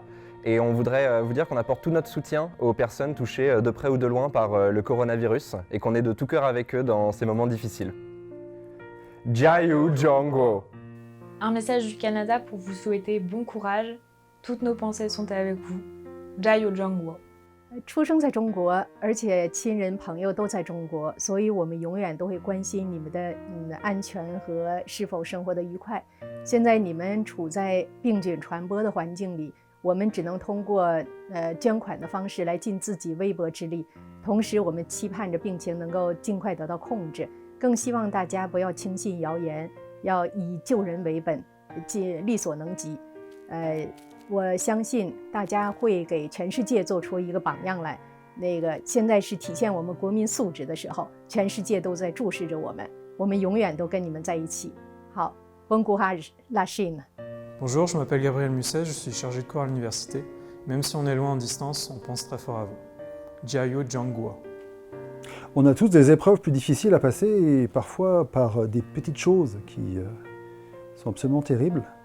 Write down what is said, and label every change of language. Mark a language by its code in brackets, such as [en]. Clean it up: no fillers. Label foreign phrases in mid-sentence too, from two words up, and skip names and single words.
[fr] Et on voudrait vous dire qu'on apporte tout notre soutien aux personnes touchées de près ou de loin par le coronavirus et qu'on est de tout cœur avec eux dans ces moments difficiles. [zh] 加油中国. [fr] Un message du Canada pour vous souhaiter bon courage. Toutes nos pensées sont avec vous. [zh] 加油中国. 出生在中国，而且亲人朋友都在中国，所以我们永远都会关心你们的安全和是否生活得愉快。现在你们处在病菌传播的环境里，我们只能通过捐款的方式来尽自己微薄之力。同时，我们期盼着病情能够尽快得到控制，更希望大家不要轻信谣言，要以救人为本，力所能及。我相信大家会给全世界做出一个榜样来。现在是体现我们国民素质的时候，全世界都在注视着我们，我们永远都跟你们在一起。 [fr] 好 ，Bon courage, la Chine. Bonjour, je m'appelle Gabriel Musset, je suis chargé de cours à l'université. Même si on est loin en distance, on pense très fort à vous. [zh] 加油中国. [fr] On a tous des épreuves plus difficiles à passer, et parfois par des petites choses qui sont absolument terribles.